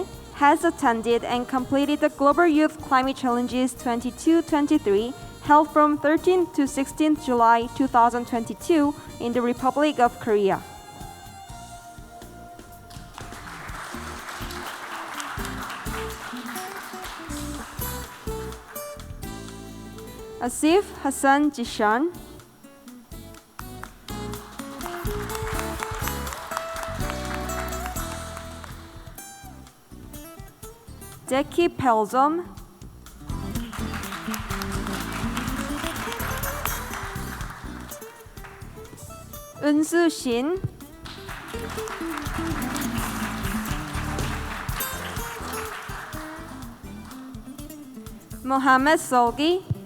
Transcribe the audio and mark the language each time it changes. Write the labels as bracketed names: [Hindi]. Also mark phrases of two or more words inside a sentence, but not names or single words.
[English] has attended and completed the Global Youth Climate Challenges 22-23 held from 13th to 16th July 2022 in the Republic of Korea. Asif Hassan Jishan, Deki Pelzom, Unsu Shin, Mohammed Solgi,